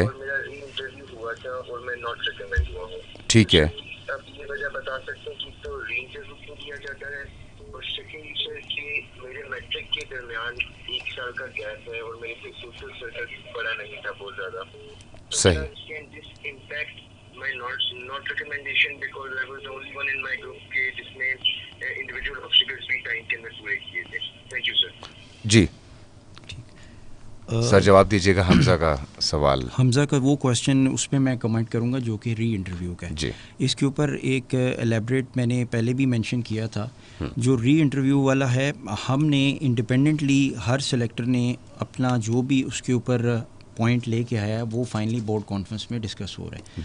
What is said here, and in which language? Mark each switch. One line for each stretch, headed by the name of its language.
Urdu: اور میرا ری انٹرویو ہوا تھا اور میں ناٹ ریکمینڈ ہوا ہوں. ٹھیک ہے. اب یہ وجہ بتا سکتے ہیں کہ تو ری انٹرویو کیوں دیا جاتا ہے, اور سیکنڈ سر کہ میرے میٹرک کے درمیان 1 سال کا گیپ ہے اور میرے سے سوشل سرکل بڑا نہیں تھا بہت زیادہ. صحیح.
English: Can this impact my not recommendation because I was the only one in my group کے جس میں individual obstacles
Urdu: بھی ٹائم کے اندر پورے کیے تھے. Thank you sir. جی سر جواب دیجیے گا حمزہ کا سوال. حمزہ کا وہ کویشچن اس پہ میں کمنٹ کروں گا جو کہ ری انٹرویو کا ہے. جی اس کے اوپر ایک الیبریٹ میں نے پہلے بھی مینشن کیا تھا. جو ری انٹرویو والا ہے, ہم نے انڈیپینڈنٹلی ہر سلیکٹر نے اپنا جو بھی اس کے اوپر پوائنٹ لے کے آیا ہے وہ فائنلی بورڈ کانفرنس میں ڈسکس ہو رہا ہے.